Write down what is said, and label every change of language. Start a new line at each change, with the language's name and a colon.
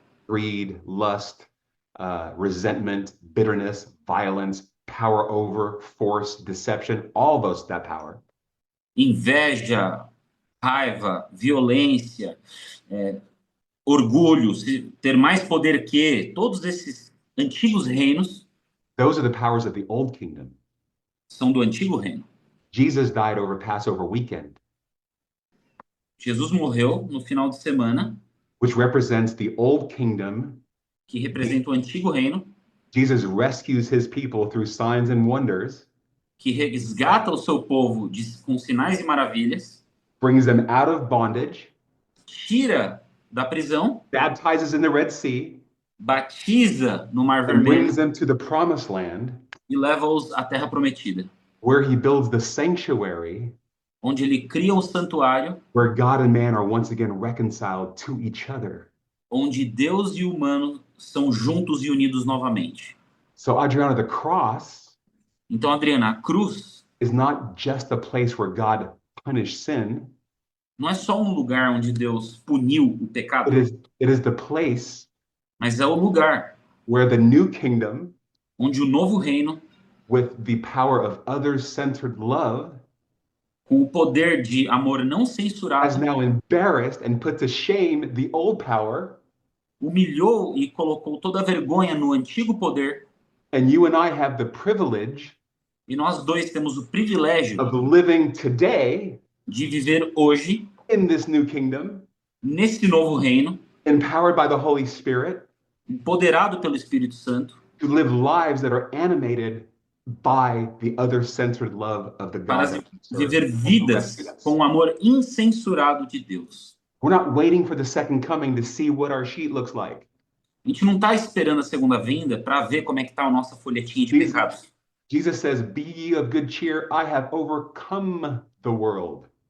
English: greed, lust, resentment, bitterness, violence, power over, force, deception, all that power,
Portuguese: inveja, raiva, violência, orgulho, ter mais poder que, todos esses antigos reinos
English: those are the powers of the old kingdom.
Portuguese: são do antigo reino.
English: Jesus died over Passover weekend,
Portuguese: Jesus morreu no final de semana,
English: which represents the old kingdom.
Portuguese: que representa o antigo reino,
English: Jesus rescues his people through signs and wonders,
Portuguese: que resgata o seu povo com sinais e maravilhas,
English: brings them out of bondage,
Portuguese: tira da prisão,
English: baptizes in the Red Sea,
Portuguese: batiza no Mar
English: and brings them to the promised land,
Portuguese: e leva-os à Terra Prometida,
English: where he builds the sanctuary,
Portuguese: onde ele cria o santuário,
English: where God and man are once again reconciled to each other.
Portuguese: onde Deus e o humano são juntos e unidos novamente.
English: So, Adriana, the cross
Portuguese: Então, Adriana, a cruz
English: is not just a place where God punished sin.
Portuguese: não é só um lugar onde Deus puniu o pecado,
English: It is the place
Portuguese: mas é o lugar
English: where the new kingdom,
Portuguese: onde o novo reino,
English: with the power of others-centered love,
Portuguese: com o poder de amor não
English: has
Portuguese: censurado,
English: now embarrassed and put to shame the old power,
Portuguese: humilhou e colocou toda a vergonha no antigo poder,
English: and you and I have the privilege
Portuguese: e nós dois temos o privilégio
English: of living today
Portuguese: de viver hoje
English: in this new kingdom,
Portuguese: nesse novo reino,
English: empowered by the Holy Spirit,
Portuguese: empoderado pelo Espírito Santo,
English: to live lives that are animated by the other-centered love of the
Portuguese: para
English: God that we serve,
Portuguese: viver
English: who
Portuguese: vidas
English: rescued us.
Portuguese: com o amor incensurado de Deus.
English: We're not waiting for the second coming to see what our sheet looks like.
Portuguese: A gente não está esperando a segunda vinda para ver como é que está a nossa folhetinha de
English: Jesus-
Portuguese: pecados.
English: Jesus says, "Be ye of good cheer, I have overcome the world."